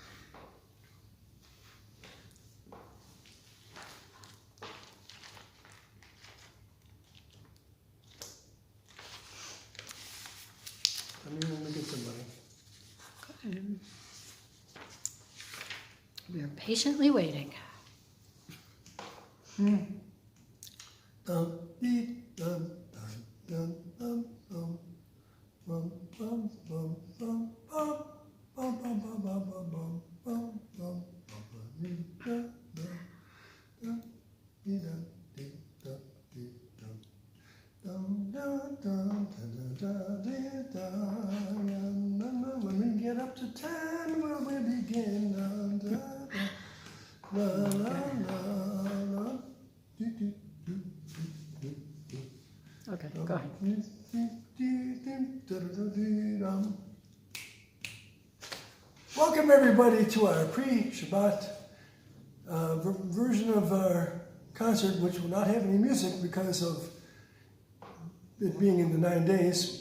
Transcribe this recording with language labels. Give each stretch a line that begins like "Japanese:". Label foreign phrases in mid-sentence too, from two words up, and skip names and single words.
English: Let me when we get somebody. Good. We're patiently waiting. Dum, dee, dum, dum, dum, dum, bum, bum, bum, bum, bum, bum, bum, bum, bum, bum, bum, bum, bum, dee, dum, dum, dee, dum, dee, dum, dee, dum. Dum, dum, dum, dum, dum, dee, dum, dum, dum, dum. When we get up to 10, will we begin? Dum, dum, dum, la, la, la, la. Doo, doo, doo, doo, doo, doo. Okay, go ahead. Welcome everybody to our pre-Shabbat version of our concert, which will not have any music because of it being in the 9 days.